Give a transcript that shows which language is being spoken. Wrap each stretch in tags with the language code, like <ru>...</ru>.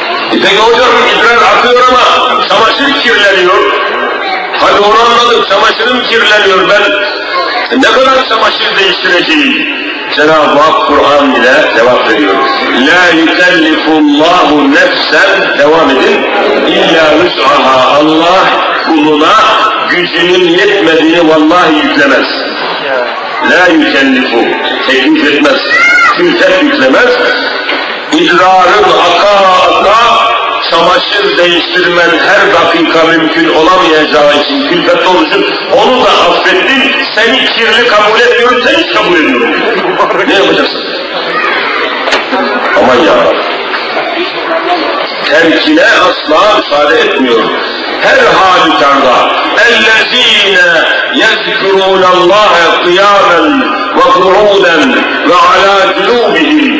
<tr>Peki hocam idrar akıyor ama çamaşır kirleniyor. Hadi onu anladım, çamaşırım kirleniyor, ben ne kadar çamaşır değiştireceğim? Cenab-ı Hak Kur'an ile devam ediyor.</tr> <ar>لَا يُكَلِّفُ اللّٰهُ نَفْسًا</ar> <tr>devam edin.</tr> <ar>اِلَّا رُسْعَهَا</ar> <tr>Allah kuluna gücünün yetmediğini vallahi yüklemez.</tr> <ar>لَا يُكَلِّفُ</ar> <tr>teklif etmez, kültet yüklemez. İdrarın aka aka çamaşır değiştirmen her dakika mümkün olamayacağı için külfet olucu, onu da affettin, seni kirli kabul etmiyorum, seni hiç kabul etmiyorum. Ne yapacaksın? Aman ya! Terkine asla müsaade etmiyorum. Her halükarda</tr> <ar>اَلَّذ۪ينَ يَذْكُرُونَ اللّٰهَ قِيَامًا وَقُعُودًا وَعَلَى جُلُوبِهِمْ</ar>